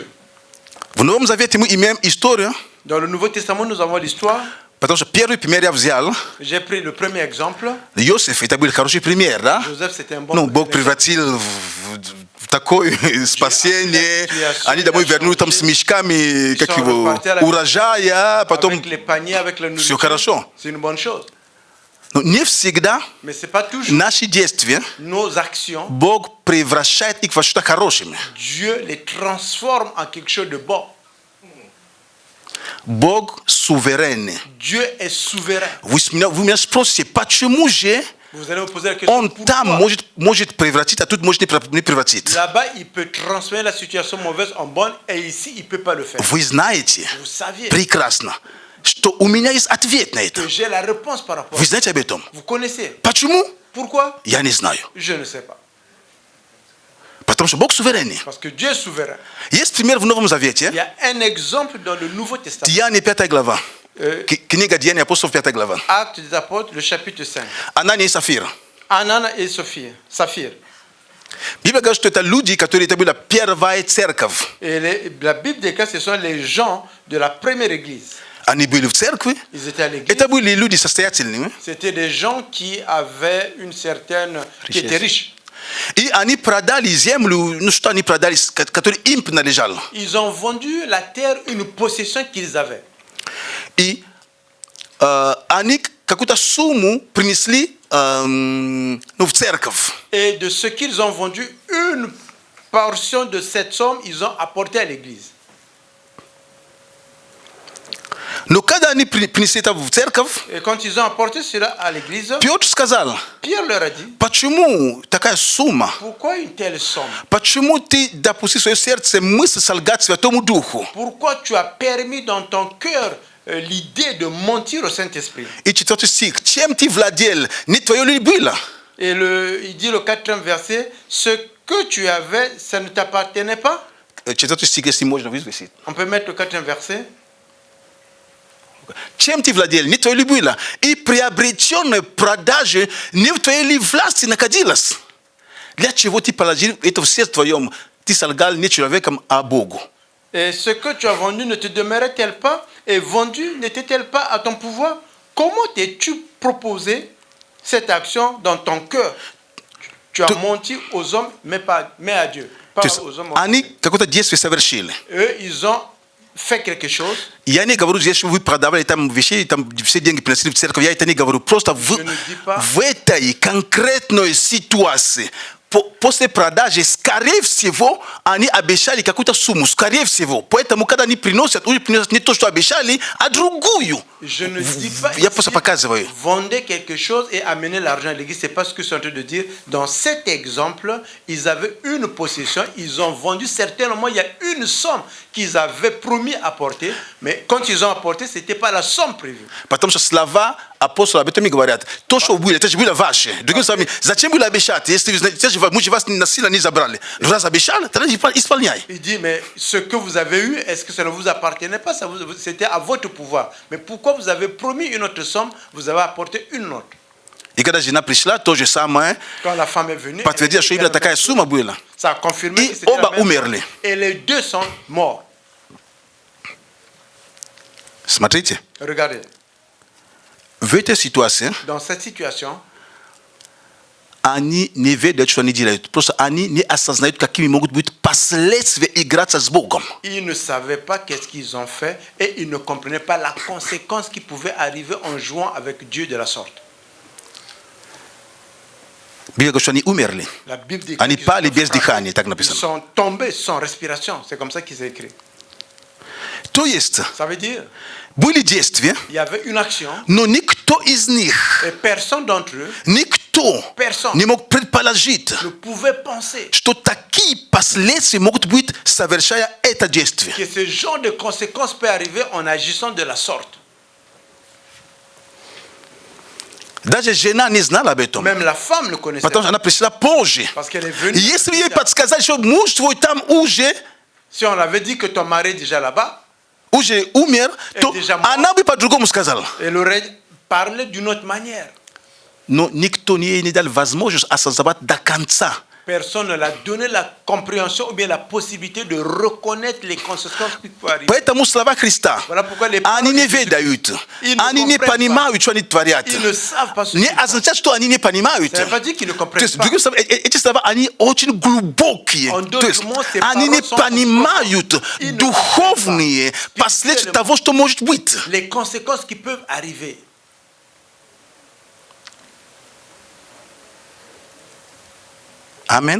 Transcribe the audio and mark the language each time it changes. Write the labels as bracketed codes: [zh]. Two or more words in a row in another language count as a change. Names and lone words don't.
[ru] В Новом Завете мы имеем историю, [fr] Dans le Nouveau Testament, nous avons l'histoire. [ru] потому что первый пример я взял. [fr] J'ai pris le premier exemple. [ru] Иосиф, это был хороший пример, да? [fr] Joseph, c'était un bon [ru] Ну, Бог [fr] exemple. [ru] превратил в такое спасение. Они домой вернулись там с мешками, как его, урожая, потом [fr] Avec les paniers, avec la [ru] все [fr] nourriture, [ru] хорошо. [fr] c'est une bonne chose. [ru] Но не всегда [fr] Mais ce n'est pas toujours [ru] наши действия [fr] nos actions. [ru] Бог превращает их во что-то хорошее. [fr] Dieu les transforme en quelque chose de bon. [ru] Бог суверенный. [fr] Dieu est souverain. [ru] Вы меня спросите, почему же [fr] Vous allez me poser la question. On t'a [ru] может превратить, а тут может не превратить. [fr] Là-bas, il peut transformer la situation mauvaise en bonne, et ici, il ne peut pas le faire. [ru] Вы знаете [fr] Vous saviez [ru] прекрасно, что у меня есть ответ на это. [fr] que j'ai la réponse par rapport à [ru] Вы [fr] ça. [ru] знаете об этом? [fr] Vous connaissez. [ru] Почему? [fr] Pourquoi? [ru] Я не знаю. [fr] Je ne sais pas. [ru] Потому что Бог суверенный. [fr] Parce que Dieu est souverain. [ru] Есть пример в Новом [fr] Il [ru] Завете. [fr] y a un exemple dans le Nouveau Testament. [ru] Деяния 5 глава. Книга Деяний апостолов 5 глава. [fr] Actes des Apôtres, le chapitre 5. [ru] Анания и Сафир. [fr] Anana et Saphir. [ru] Библия говорит, что это люди, которые это была первая церковь. [fr] Et la Bible déclare que ce sont les gens de la première église. [ru] Они были в церкви. [fr] Ils étaient à l'église. [ru] Это были люди состоятельные. [fr] C'était des gens qui avaient une certaine... qui étaient riches. [ru] И они продали землю, ну что они продали, которая им принадлежала. [fr] Ils ont vendu la terre, une possession qu'ils avaient. [ru] И они какую-то сумму принесли в церковь. [fr] Et de ce qu'ils ont vendu, une portion de cette somme, ils ont apporté à l'église. [ru] Но когда они принесли это в церковь, [fr] Et quand ils ont apporté cela à l'église, [ru] Петр сказал, [fr] Pierre leur a dit, [ru] почему такая сумма? [fr] pourquoi une telle somme? [ru] Почему ты допустил в свое сердце мысль солгать Святому Духу? [fr] Pourquoi tu as permis dans ton cœur l'idée de mentir au Saint-Esprit? [ru] И 4 стих. Чем ты владел? Не твое ли было? [fr] Et il dit le 4e verset, ce que tu avais, ça ne t'appartenait pas? [ru] 4 стих, если можно вывесить. [fr] On peut mettre le 4e verset. [ru] Чем ты владел? Не твое ли было? И приобретенное продаже не в твоей ли власти находилось? Для чего ты положил это в сердце твоем? Ты солгал не человеком, а Богу. [fr] Et ce que tu as vendu ne te demeurait-elle pas? Et vendu n'était-elle pas à ton pouvoir? Comment t'es-tu proposé cette action dans ton cœur? Tu as menti aux hommes, mais à Dieu. Pas aux hommes. [ru] Они какое-то действие совершили. [fr] Eux, ils ont fait quelque chose. [ru] Я не говорю, если вы продавали там вещи, там все деньги приносили в церковь, я это не говорю. Просто в этой конкретной ситуации, после продажи, скорее всего, они обещали какую-то сумму, скорее всего. Поэтому, когда они приносят не то, что обещали, а другую. [fr] Je ne dis pas [ru] Я просто показываю. [fr] Vendez quelque chose et amenez l'argent à l'église. C'est pas ce que je suis en train de dire. Dans cet exemple, ils avaient une possession, ils ont vendu certainement, il y a une somme qu'ils avaient promis apporter, mais quand ils ont apporté, c'était pas la somme prévue. [ru] Потому что слова апостола об этом и говорят. То, что было, это же было ваше. Другими словами, зачем было обещать, если мы же вас насильно не забрали? Раз обещали, тогда исполняй. [fr] Il dit, mais ce que vous avez eu, est-ce que ça ne vous appartenait pas? C'était à votre pouvoir. Mais pourquoi vous avez promis une autre somme, vous avez apporté une autre? [ru] И когда жена пришла, то же самое, [fr] Quand la femme est venue, [ru] подтвердила, что именно такая сумма была. [fr] ça a confirmé [ru] И [fr] que c'était [ru] оба [fr] la même [ru] умерли. [fr] somme. Et les deux sont morts. [ru] Смотрите, [fr] Regardez, [ru] в этой ситуации [fr] dans cette situation, [ru] они не ведают, что они делают. Просто они не осознают, какими могут быть последствия играться с Богом. [fr] ils ne savaient pas qu'est-ce qu'ils ont fait et ils ne comprenaient pas la conséquence qui pouvait arriver en jouant avec Dieu de la sorte. [ru] Библия говорит, что они умерли. [fr] La Bible dit [ru] Они [fr] qu'ils [ru] пали [fr] sont [ru] без [fr] frappés. [ru] дыхания, так [fr] Ils [ru] написано. [fr] sont tombés sans respiration. C'est comme ça qu'ils ont écrit. [ru] То есть, [fr] Ça veut dire [ru] были действия, [fr] il y avait une action [ru] но никто из них, [fr] et personne d'entre eux [ru] никто не мог предположить, [fr] ne pouvait penser [ru] что такие последствия могут быть, совершая это действие. [fr] que ce genre de conséquences peut arriver en agissant de la sorte. [ru] Даже жена не знала об этом. [fr] Même la femme ne connaissait [ru] Потому что [fr] pas [ru] она пришла позже. [fr] parce qu'elle est venue. [ru] И если ей подсказать, что муж твой там уже [fr] Si on avait dit que ton mari est déjà là-bas, [ru] умер, то [fr] déjà [ru] она бы по-другому сказала. [fr] elle aurait parlé d'une autre manière. [ru] Но никто ей не дал возможность осознавать до конца. [fr] Personne ne l'a donné la compréhension ou bien la possibilité de reconnaître les conséquences qui peuvent arriver. [ru] Поэтому слова Христа, [fr] Voilà pourquoi les [ru] они [fr] paroles [ru] не [fr] de Jésus, [ru] ведают, [fr] ils ne [ru] они не [fr] comprennent [ru] понимают, что они творят. [fr] ils ne savent pas ce [ru] Не [fr] qu'ils font. [ru] означает, что они не понимают. [fr] Ça ne veut pas dire qu'ils ne [ru] То [fr] comprennent [ru] есть, [fr] pas. [ru] другими словами, эти слова, они очень глубокие. [fr] En [ru] То [fr] d'autres [ru] есть, [fr] mots, ces [ru] они не [fr] paroles sont [ru] понимают [fr] Ils ne [ru] духовные [fr] comprennent pas. [ru] последствия того, что может быть. [fr] Les conséquences qui peuvent arriver. [ru] Амин.